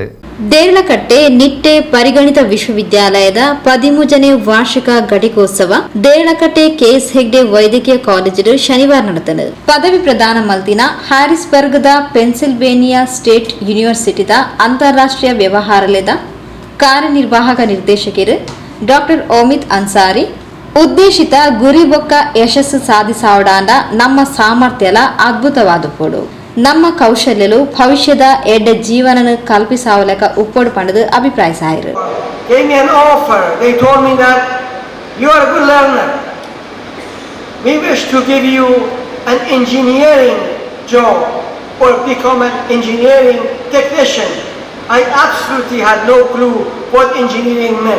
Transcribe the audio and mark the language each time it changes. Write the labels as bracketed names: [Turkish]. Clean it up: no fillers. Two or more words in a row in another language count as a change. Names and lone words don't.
[Kannada] ದೇರಳಕಟ್ಟೆ ನಿಟ್ಟೆ ಪರಿಗಣಿತ ವಿಶ್ವವಿದ್ಯಾಲಯದ 13ನೇ ವಾರ್ಷಿಕ ಘಟಿಕೋತ್ಸವ ದೇರಳಕಟ್ಟೆ ಕೆಎಸ್ ಹೆಗ್ಡೆ ವೈದ್ಯಕೀಯ ಕಾಲೇಜು ಶನಿವಾರ ನಡೆದಿದೆ. [Tulu] ಪದವಿ ಪ್ರದಾನ ಮಲ್ತಿನ ಹ್ಯಾರಿಸ್ಬರ್ಗ್ದ ಪೆನ್ಸಿಲ್ವೇನಿಯಾ ಸ್ಟೇಟ್ ಯೂನಿವರ್ಸಿಟಿದ ಅಂತಾರಾಷ್ಟ್ರೀಯ ವ್ಯವಹಾರಲದ ಕಾರ್ಯನಿರ್ವಾಹಕ ನಿರ್ದೇಶಕರು ಡಾಕ್ಟರ್ ಓಮಿತ್ ಅನ್ಸಾರಿ ಉದ್ದೇಶಿತ ಗುರಿ ಬೊಕ್ಕ ಯಶಸ್ಸು ಸಾಧಿಸಾವಡಾಂಡ ನಮ್ಮ ಸಾಮರ್ಥ್ಯಲ ಅದ್ಭುತವಾದುಪೋಡು ನಮ್ಮ ಕೌಶಲ್ಯಲು ಭವಿಷ್ಯದ ಎಡ್ಡ ಜೀವನನ ಕಲ್ಪಿಸಾವಲಕ ಉಪ್ಪೋಡು ಪಂಡದು ಅಭಿಪ್ರಾಯಿಸಾಯಿರು. [English] Gave me an offer. They told me that you are a good learner. We wish to give you an engineering job or become an engineering technician. I absolutely had no clue what engineering meant.